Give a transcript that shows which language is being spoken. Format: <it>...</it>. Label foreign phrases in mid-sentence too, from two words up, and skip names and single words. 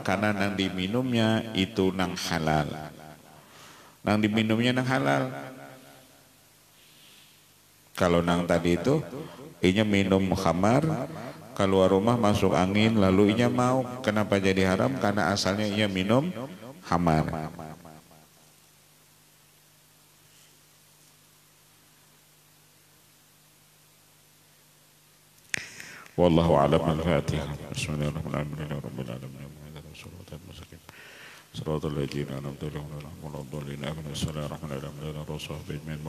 <bjn>Karena nang diminumnya itu nang halal. Nang diminumnya nang halal. Kalau nang tadi itu inya minum khamar, keluar rumah masuk angin lalu inya mau, kenapa jadi haram? Karena asalnya inya minum khamar.</bjn> <ar>والله أعلم. Al-Fatihah. بسم الله الرحمن الرحيم. رب العالمين. صراط الذين أنعمت عليهم غير المغضوب عليهم ولا الضالين.</ar>